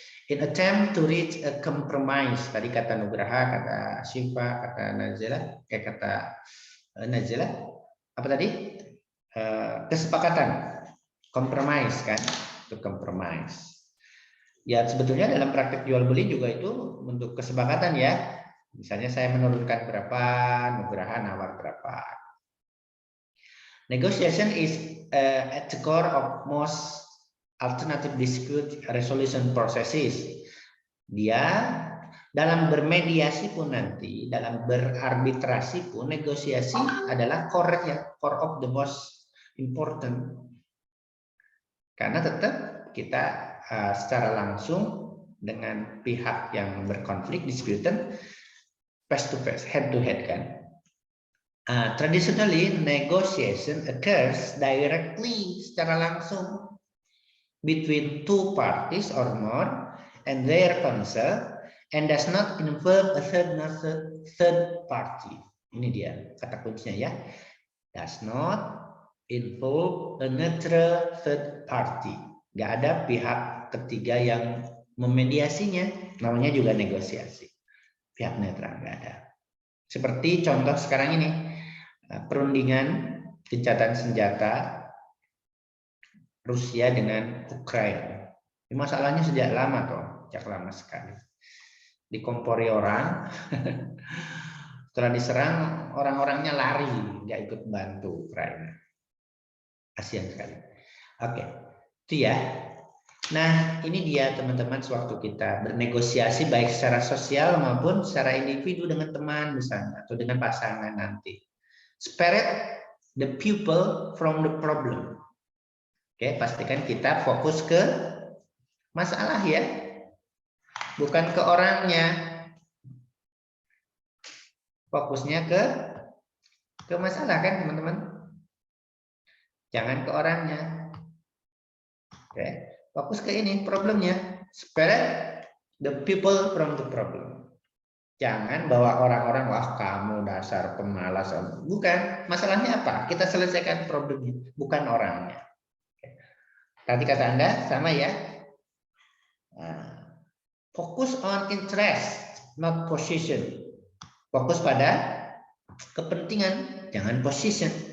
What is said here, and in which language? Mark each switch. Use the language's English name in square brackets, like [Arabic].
[English] In attempt to reach a compromise, [Indonesian] tadi kata Nugraha, kata Syifa, kata Nazila, kata Nazila, apa tadi? Kesepakatan, compromise kan, itu compromise. Ya sebetulnya dalam praktek jual beli juga itu bentuk kesepakatan ya. Misalnya saya menurunkan berapa, Nugraha nawar berapa. [English] Negotiation is at the core of most alternative dispute resolution processes. [Indonesian] Dia dalam bermediasi pun nanti, dalam berarbitrasi pun, negosiasi adalah core-nya, [English] core of the most important. [Indonesian] Karena tetap kita secara langsung dengan pihak yang berkonflik, disputed, [English] face to face, head to head [Indonesian] kan. [English] Traditionally, negotiation occurs directly, [Indonesian] secara langsung, [English] between two parties or more and their counsel, and does not involve a third party. [Indonesian] Ini dia kata kuncinya ya. [English] Does not involve a neutral third party. [Indonesian] Gak ada pihak ketiga yang memediasinya. Namanya juga negosiasi. Pihak netral gak ada. Seperti contoh sekarang ini, perundingan gencatan senjata Rusia dengan Ukraina. Ini masalahnya sejak lama toh, sejak lama sekali. Dikompori orang, setelah diserang orang-orangnya lari, nggak ikut bantu Ukraina. Kasihan sekali. Oke, itu ya. Nah, ini dia teman-teman sewaktu kita bernegosiasi baik secara sosial maupun secara individu dengan teman misalnya atau dengan pasangan nanti. [English] Separate the people from the problem. [Indonesian] Oke, pastikan kita fokus ke masalah ya, bukan ke orangnya. Fokusnya ke masalah kan teman-teman. Jangan ke orangnya. Oke, fokus ke ini problemnya. [English] Separate the people from the problem. [Indonesian] Jangan bawa orang-orang, wah kamu dasar pemalas. Bukan, masalahnya apa? Kita selesaikan problemnya, bukan orangnya. Tadi kata Anda sama ya. [English] Fokus on interest, not position. [Indonesian] Fokus pada kepentingan, jangan [English] position.